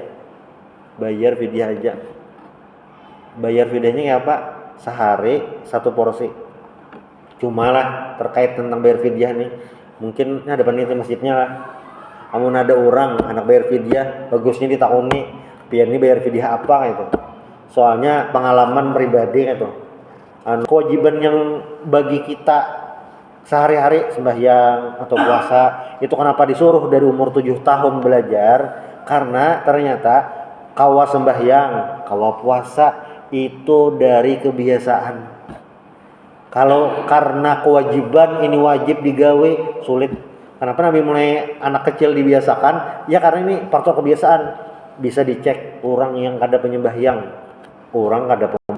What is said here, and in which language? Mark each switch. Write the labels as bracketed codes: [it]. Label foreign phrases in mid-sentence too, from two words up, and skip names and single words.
[id] Bayar fidyahnya kayak apa? Sehari satu porsi. Cuma lah terkait tentang bayar fidyah nih, mungkin ada panitia masjidnya lah. [bjn] Amun ada orang anak bayar fidyah, bagusnya ditakuni pian ini bayar fidyah apa gitu. [id] Soalnya pengalaman pribadi gitu. Kewajiban yang bagi kita sehari-hari sembahyang atau puasa itu kenapa disuruh dari umur 7 tahun belajar? [bjn] Karena ternyata kawa sembahyang, kawa puasa itu dari kebiasaan. [id] Kalau karena kewajiban ini wajib digawe sulit. Kenapa Nabi mulai anak kecil dibiasakan? Ya karena ini faktor kebiasaan. Bisa dicek orang yang kada penyembahyang, orang kada